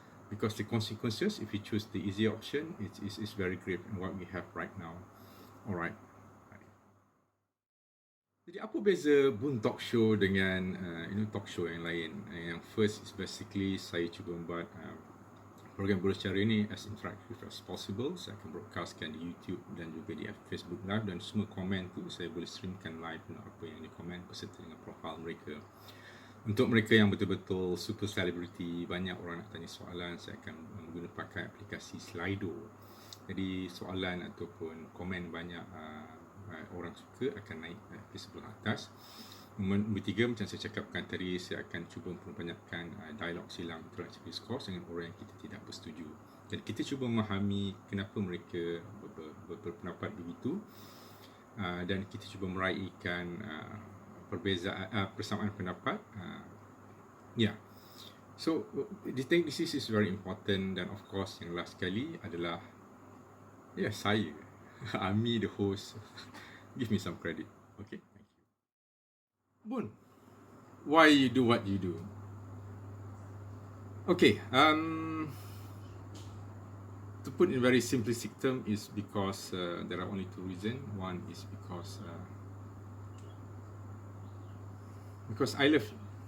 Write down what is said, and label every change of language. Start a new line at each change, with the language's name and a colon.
English: Because the consequences, if we choose the easy option, it's very grave in what we have right now. Alright.
Malay: Jadi apa beza Boon Talk Show dengan talk show yang lain? Yang first is basically saya cuba membuat program bersecara ini
English: as interactive as possible.
Malay: Saya akan broadcastkan di YouTube dan juga di Facebook Live, dan semua komen tu saya boleh streamkan live apa yang dikomen beserta dengan profil mereka. Untuk mereka yang betul-betul super celebrity, banyak orang nak tanya soalan, saya akan pakai aplikasi Slido. Jadi soalan ataupun komen banyak orang suka akan naik ke sebelah atas. Nombor 3, macam saya cakapkan tadi, saya akan cuba memperbanyakkan dialog silang interactive discourse dengan orang yang kita tidak bersetuju. Jadi kita cuba memahami kenapa mereka berpendapat begitu, dan kita cuba meraihkan perbezaan, persamaan pendapat.
English: So this is very important.
Malay: Dan of course yang last sekali adalah saya Ami the host.
English: Give me some credit. Okay, thank you. Boon, why you do what you do? Okay, to put in very simplistic term is because there are only 2 reasons. One is because I love you.